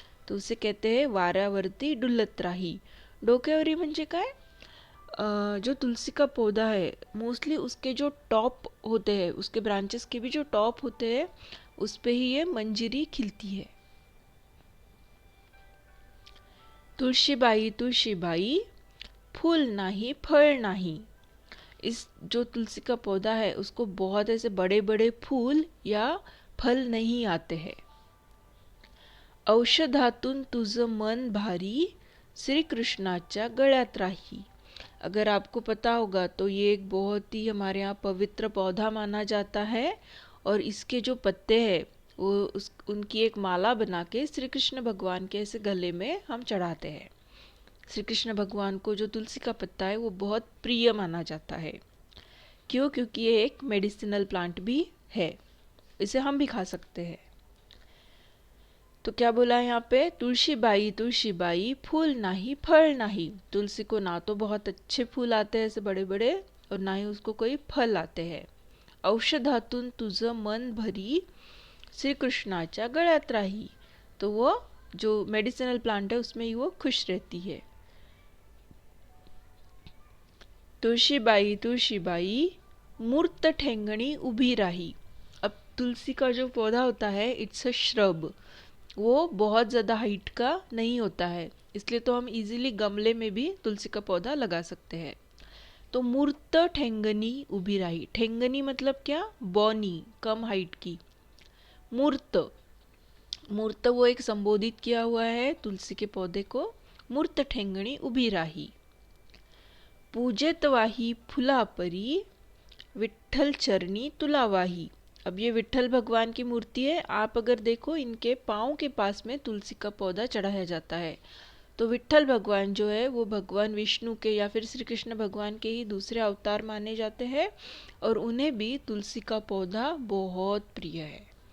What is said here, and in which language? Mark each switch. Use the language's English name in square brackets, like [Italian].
[Hindi] तो उसे कहते हैं [Marathi] वाऱ्यावरती डुलत राही. डोक्यावरी म्हणजे काय? [Hindi] जो तुलसी का पौधा है, मोस्टली उसके जो टॉप होते हैं, उसके ब्रांचेस के भी जो टॉप होते हैं, उस पे ही ये मंजिरी खिलती है. [Marathi] तुळशीबाई तुळशीबाई फूल नाही फळ नाही. [Hindi] इस जो तुलसी का पौधा है उसको बहुत ऐसे बड़े बड़े फूल या फल नहीं आते हैं. [Marathi] औषधातून तुझं मन भारी श्री कृष्णाच्या गळ्यात राही. [Hindi] अगर आपको पता होगा तो ये एक बहुत ही हमारे यहाँ पवित्र पौधा माना जाता है और इसके जो पत्ते हैं वो उनकी एक माला बना के श्री कृष्ण भगवान के ऐसे गले में हम चढ़ाते हैं. श्री कृष्ण भगवान को जो तुलसी का पत्ता है वो बहुत प्रिय माना जाता है. क्यों? क्योंकि ये एक मेडिसिनल प्लांट भी है, इसे हम भी खा सकते हैं. तो क्या बोला है यहाँ पे? [Marathi] तुळशीबाई तुळशीबाई फूल नाही फल नाही. [Hindi] तुलसी को ना तो बहुत अच्छे फूल आते हैं ऐसे बड़े बड़े, और ना ही उसको कोई फल आते हैं. [Marathi] औषधातून तुझं मन भरी श्री कृष्णाच्या गळ्यात राही. [Hindi] तो वो जो मेडिसिनल प्लांट है उसमें ही वो खुश रहती है. [Marathi] तुळशीबाई तुळशीबाई मूर्त ठेंगणी उभी राही. [Hindi] अब तुलसी का जो पौधा होता है, इट्स अ श्रब, वो बहुत ज़्यादा हाइट का नहीं होता है, इसलिए तो हम इजीली गमले में भी तुलसी का पौधा लगा सकते हैं. [Marathi] तो मूर्त ठेंगनी उभी राही. [Hindi] ठेंगनी मतलब क्या? बौनी, कम हाइट की. मूर्त, मूर्त वो एक संबोधित किया हुआ है तुलसी के पौधे को. [Marathi] मूर्त ठेंगणी उभी राही. पूजेत वाही फुला परी, विठ्ठल चरणी तुला वाही. [Hindi] अब ये विठ्ठल भगवान की मूर्ति है. आप अगर देखो इनके पाँव के पास में तुलसी का पौधा चढ़ाया जाता है. तो विठ्ठल भगवान जो है वो भगवान विष्णु के या फिर श्री कृष्ण भगवान के ही दूसरे अवतार माने जाते हैं और उन्हें भी तुलसी का पौधा बहुत प्रिय है.